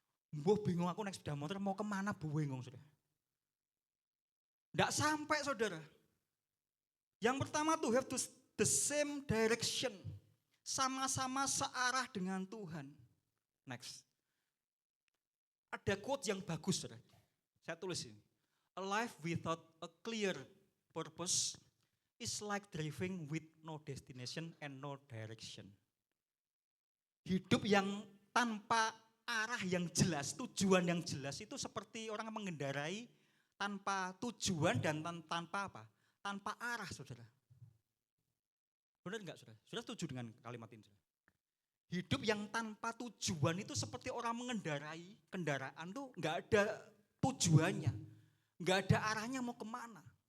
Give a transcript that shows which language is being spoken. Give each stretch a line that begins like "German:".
Indonesian: Bingung aku naik sepeda motor mau kemana, bingung saudara. Enggak sampai saudara. Yang pertama tuh have to the same direction. Sama-sama searah dengan Tuhan. Next. Ada quote yang bagus saudara. Saya tulis ini.
English: A life without a clear purpose is like driving with no destination and no direction.
Indonesian: Hidup yang tanpa arah yang jelas, tujuan yang jelas itu seperti orang mengendarai tanpa tujuan dan tanpa apa? Tanpa arah, saudara. Benar enggak, saudara? Saudara setuju dengan kalimat ini, saudara? Hidup yang tanpa tujuan itu seperti orang mengendarai kendaraan tuh enggak ada tujuannya, enggak ada arahnya mau kemana.